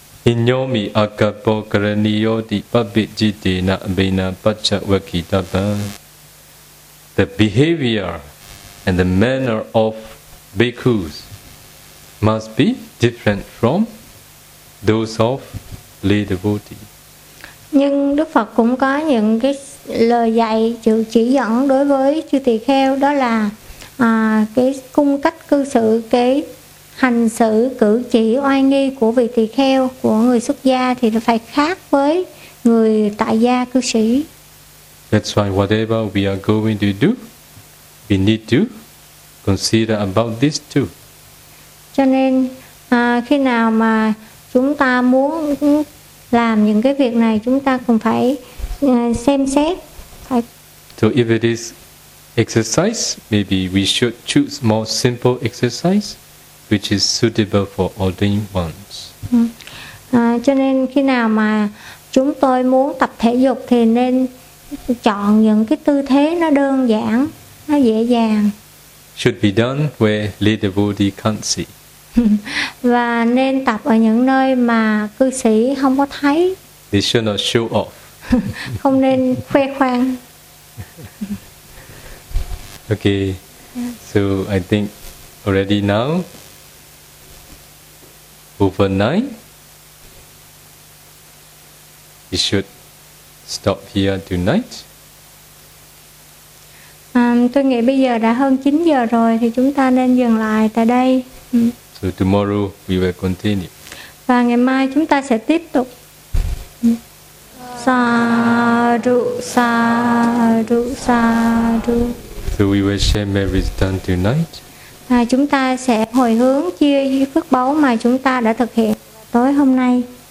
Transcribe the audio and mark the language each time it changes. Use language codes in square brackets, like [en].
[en] Inyomi akapo karaniyo di pabijiti na abina paccha wakitaba. The behavior and the manner of bhikkhus must be different from those of lay devotee. [vi] Nhưng Đức Phật cũng có những cái lời dạy, sự chỉ dẫn đối với chư tỳ kheo, đó là cái cung cách cư xử, cái hành xử cử chỉ oai nghi của vị tỳ kheo, của người xuất gia, thì nó phải khác với người tại gia cư sĩ. [en] That's why whatever we are going to do, we need to consider about this too. [vi] Cho nên khi nào mà chúng ta muốn làm những cái việc này, chúng ta cũng phải xem xét. [en] So if it is exercise, maybe we should choose more simple exercise which is suitable for ordained ones. [vi] Cho nên khi nào mà chúng tôi muốn tập thể dục thì nên chọn những cái tư thế nó đơn giản, nó dễ dàng. [en] Should be done where lay devotee can't see. [vi] Và nên tập ở những nơi mà cư sĩ không có thấy. [en] They should not show off. [vi] Không nên khoe khoang. [en] Okay, so I think already now overnight we should stop here tonight. [vi] Tôi nghĩ bây giờ đã hơn 9 giờ rồi thì chúng ta nên dừng lại tại đây. [en] So tomorrow we will continue. [vi] Và ngày mai chúng ta sẽ tiếp tục. [pi] Sadhu, sadhu, sadhu. [en] So we will share merits done tonight. [vi] À, chúng ta sẽ hồi hướng chia phước báu mà chúng ta đã thực hiện tối hôm nay.